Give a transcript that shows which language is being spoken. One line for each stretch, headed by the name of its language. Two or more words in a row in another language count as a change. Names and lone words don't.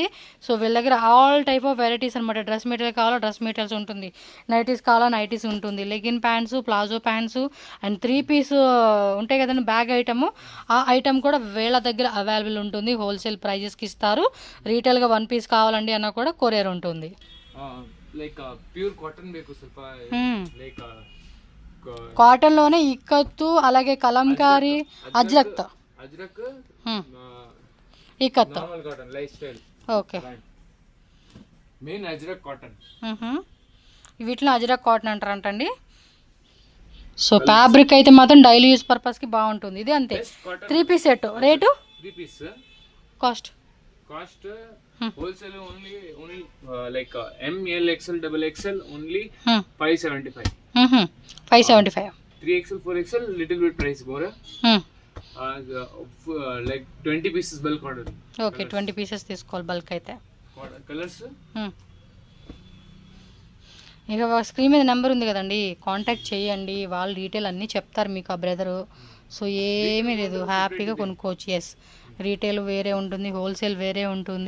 Telugu: సో వీళ్ళ దగ్గర
English: all type of varieties
Telugu: అనమాట.
English: dress material
Telugu: కావాలా
English: dress materials
Telugu: ఉంటుంది, నైటీస్ కావాలా నైటీస్ ఉంటుంది,
English: leggin pants, palazzo pants and 3 piece
Telugu: ఉంటాయి కదండి
English: bag item.
Telugu: ఆ ఐటమ్ కూడా వీళ్ళ దగ్గర అవైలబుల్ ఉంటుంది.
English: wholesale prices
Telugu: ఇస్తారు. రీటైల్గా 1 పీస్ కావాలండి అన్న కూడా కొరియర్ ఉంటుంది.
English: Like pure cotton
Kannada: ಬೇಕು ಸ್ವಲ್ಪ
English: లైక్
Telugu: కాటన్ లోనే ఇక్కత్తు, అలాగే కలంకారీ, అజ్రక్ ఇక్కత్,
English: Normal cotton lifestyle.
Telugu: ఓకే,
English: Main Ajrak cotton.
Telugu: వీటిలో
English: Ajrak cotton
Telugu: అంటారంటండి.
English: So fabric
Telugu: అయితే మాత్రం
English: daily use purpose
Telugu: బాగుంటుంది. ఇది అంతే 3
English: piece set.
Telugu: రేటు 3 పీస్ కాస్ట్
English: Wholesale only like MLXL XXL only 575. 575. 3XL 4XL little bit price more. Like 20 pieces bulk order.
Telugu: ఓకే, 20 పీసెస్ తీసుకోవాలి బల్క్ అయితే. కలర్స్ ఇక స్క్రీన్ మీద నెంబర్ ఉంది కదండి, కాంటాక్ట్ చేయండి. వాళ్ళు డీటెయిల్ అన్నీ చెప్తారు మీకు ఆ బ్రదరు. సో ఏమీ లేదు, హ్యాపీగా కొనుక్కోవచ్చు.
English: Yes, retail
Telugu: వేరే ఉంటుంది, హోల్సేల్ వేరే ఉంటుంది.